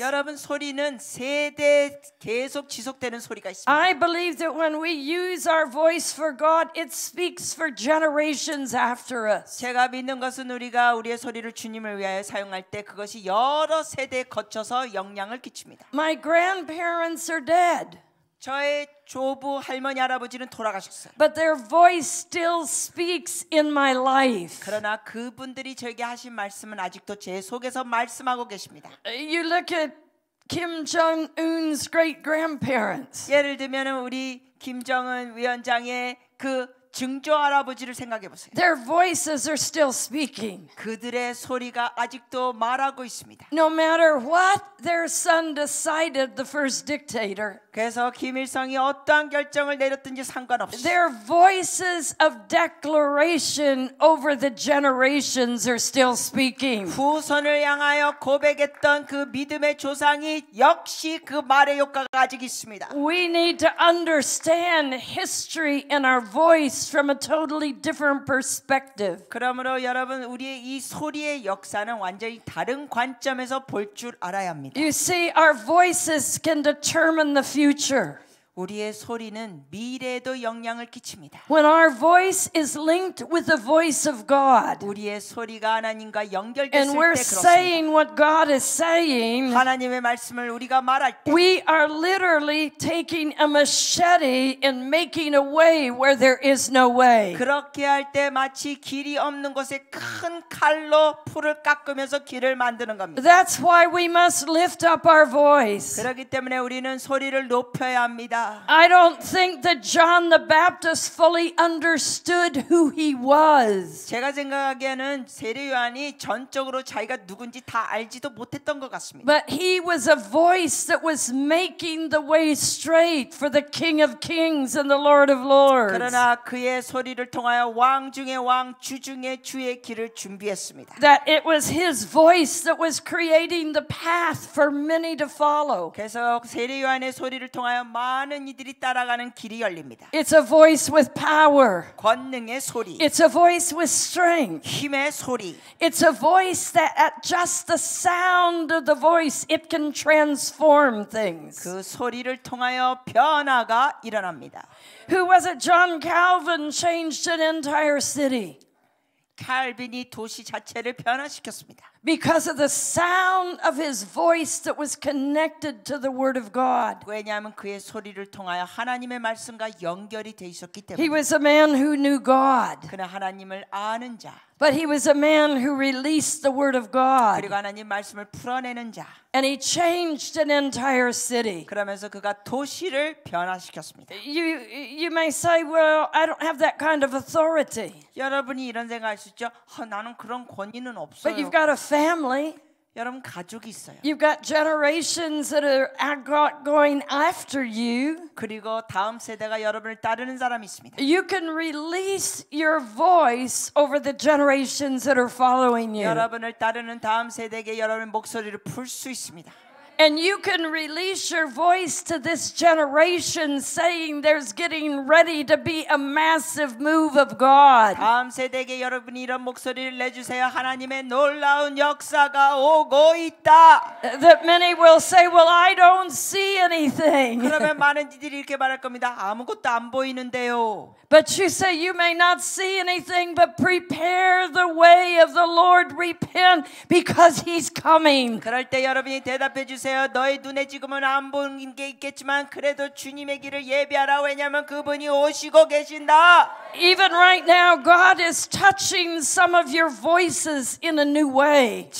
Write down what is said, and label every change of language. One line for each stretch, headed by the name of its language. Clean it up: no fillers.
Korean: 여러분 소리는 세대 계속 지속되는 소리가 있습니다.
English: I believe that when we use our voice for God, it speaks for generations after us.
Korean: 제가 믿는 것은 우리가 우리의 소리를 주님을 위하여 사용할 때 그것이 여러 세대에 거쳐서 영향을 끼칩니다.
English: My grandparents are dead.
Korean: 저의 조부 할머니 할아버지는 돌아가셨어요.
English: But their voice still speaks in my life.
Korean: 그러나 그분들이 저에게 하신 말씀은 아직도 제 속에서 말씀하고 계십니다.
English: You look at Kim Jong-un's great grandparents.
Korean: 예를 들면 우리 김정은 위원장의 그 증조 할아버지를 생각해 보세요.
English: Their voices are still speaking.
Korean: 그들의 소리가 아직도 말하고 있습니다.
English: No matter what their son decided, the first dictator.
Korean: 그래서 김일성이 어떠한 결정을 내렸든지 상관없이
English: Their voices of declaration over the generations are still speaking.
Korean: 후손을 향하여 고백했던 그 믿음의 조상이 역시 그 말의 효과가 아직 있습니다.
English: We need to understand history and our voice from a totally different perspective.
Korean: 그러므로 여러분 우리의 이 소리의 역사는 완전히 다른 관점에서 볼 줄 알아야 합니다.
English: You see, our voices can determine the future.
Korean: 우리의 소리는 미래에도 영향을 끼칩니다.
English: When our voice is linked with the voice of God,
Korean: 우리의 소리가 하나님과 연결됐을
English: and
Korean: 때
English: we're
Korean: 그렇습니다.
English: saying what God is saying,
Korean: 하나님의 말씀을 우리가 말할 때
English: we are literally taking a machete and making a way where there is no way.
Korean: 그렇게 할 때 마치 길이 없는 곳에 큰 칼로 풀을 깎으면서 길을 만드는 겁니다.
English: That's why we must lift up our voice.
Korean: 그렇기 때문에 우리는 소리를 높여야 합니다.
English: I don't think that John the Baptist fully understood who he was.
Korean: 제가 생각하기에는 세례 요한이 전적으로 자기가 누군지 다 알지도 못했던 것 같습니다.
English: But he was a voice that was making the way straight for the King of Kings and the Lord of Lords.
Korean: 그러나 그의 소리를 통하여 왕 중의 왕, 주 중의 주의 길을 준비했습니다.
English: That it was his voice that was creating the path for many to follow.
Korean: 그래서 세례 요한의 소리를 통하여 많은 이들이 따라가는 길이 열립니다.
English: It's a voice with power.
Korean: 권능의 소리,
English: It's a voice with strength.
Korean: 힘의 소리.
English: It's a voice that at just the sound of the voice it can transform things.
Korean: 그 소리를 통하여 변화가 일어납니다.
English: Who was it? John Calvin changed an entire city
Korean: 칼빈이 도시 자체를 변화시켰습니다.
English: because of the sound of his voice that was connected to the Word of God.
Korean: 왜냐하면 그의 소리를 통하여 하나님의 말씀과 연결이 돼 있었기
English: He
Korean: 때문에.
English: was a man who knew God,
Korean: 그는 하나님을 아는 자,
English: but he was a man who released the Word of God.
Korean: 그리고 하나님 말씀을 풀어내는 자.
English: And he changed an entire city.
Korean: 그러면서 그가 도시를 변화시켰습니다.
English: You may say, well, I don't have that kind of authority.
Korean: 여러분이 이런 생각할 수 있죠. 나는 그런 권위는
English: But
Korean: 없어요.
English: you've got a family.
Korean: 여러분 가족이 있어요.
English: You've got generations that are going after you.
Korean: 그리고 다음 세대가 여러분을 따르는 사람이 있습니다.
English: You can release your voice over the generations that are following you.
Korean: 여러분을 따르는 다음 세대에게 여러분의 목소리를 풀 수 있습니다.
English: And you can release your voice to this generation saying there's getting ready to be a massive move of God.
Korean: 다음 세대에게 여러분이 이런 목소리를 내주세요. 하나님의 놀라운 역사가 오고 있다.
English: That many will say, well, I don't see anything.
Korean: 그러면 많은 이들이 이렇게 말할 겁니다. 아무것도 안 보이는데요.
English: But you say you may not see anything, but prepare the way of the Lord. Repent because He's coming.
Korean: 그럴 때 여러분이 대답해 주세요. 너의 눈에 지금은 안 보이는 게 있겠지만 그래도 주님의 길을 예비하라. 왜냐하면 그분이 오시고 계신다.
English: Even right now, God is touching some of your voices in a new way.